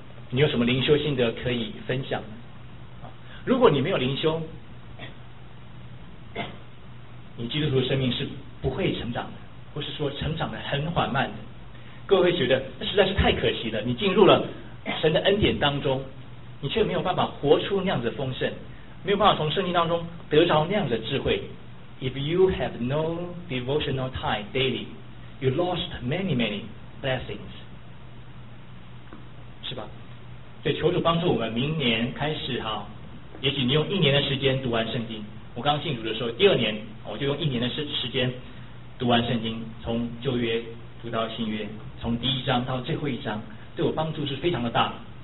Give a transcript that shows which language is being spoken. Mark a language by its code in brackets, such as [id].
[zh] 你有什么灵修心得可以分享？如果你没有灵修，你基督徒的生命是不会成长的，或是说成长的很缓慢的。各位觉得实在是太可惜了，你进入了神的恩典当中，你却没有办法活出那样子的丰盛，没有办法从圣经当中得着那样子的智慧。 [en] If you have no devotional time daily, you lost many many blessings, [zh] 是吧？所以求主帮助我们明年开始，好，也许你用一年的时间读完圣经。我刚信主的时候第二年我就用一年的时间读完圣经，从旧约读到新约，从第一章到最后一章，对我帮助是非常的大。